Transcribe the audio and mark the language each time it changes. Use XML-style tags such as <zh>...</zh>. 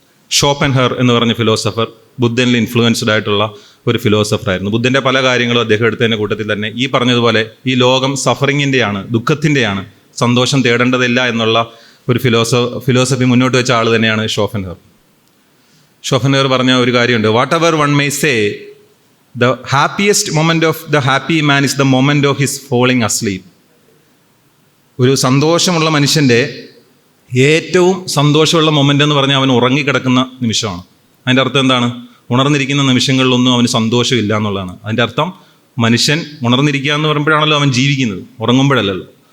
<ml>ഷോപ്പൻഹർ എന്ന് പറഞ്ഞ philosopher ബുദ്ധനിൽ influenced ആയിട്ടുള്ള ഒരു ഫിലോസഫറായിരുന്നു. ബുദ്ധൻ്റെ പല കാര്യങ്ങളും അദ്ദേഹം എടുത്തതിൻ്റെ കൂട്ടത്തിൽ തന്നെ ഈ പറഞ്ഞതുപോലെ ഈ ലോകം സഫറിങ്ങിൻ്റെയാണ്, ദുഃഖത്തിൻ്റെയാണ്, സന്തോഷം തേടേണ്ടതില്ല എന്നുള്ള ഒരു ഫിലോസഫി മുന്നോട്ട് വെച്ച ആൾ തന്നെയാണ് ഷോപ്പൻഹർ. ഷോപ്പൻഹർ പറഞ്ഞ ഒരു കാര്യമുണ്ട്,</ml> <en>Whatever one may say, the happiest moment of the happy man is the moment of his falling asleep.</en> <ml>ഒരു സന്തോഷമുള്ള മനുഷ്യൻ്റെ ഏറ്റവും സന്തോഷമുള്ള മൊമെൻ്റ് എന്ന് പറഞ്ഞാൽ അവൻ ഉറങ്ങിക്കിടക്കുന്ന നിമിഷമാണ്. അതിൻ്റെ അർത്ഥം എന്താണ്? ഉണർന്നിരിക്കുന്ന നിമിഷങ്ങളിലൊന്നും അവന് സന്തോഷമില്ല എന്നുള്ളതാണ്. അതിൻ്റെ അർത്ഥം മനുഷ്യൻ ഉണർന്നിരിക്കുക എന്ന് പറയുമ്പോഴാണല്ലോ അവൻ ജീവിക്കുന്നത്, ഉറങ്ങുമ്പോഴല്ലല്ലോ.</ml>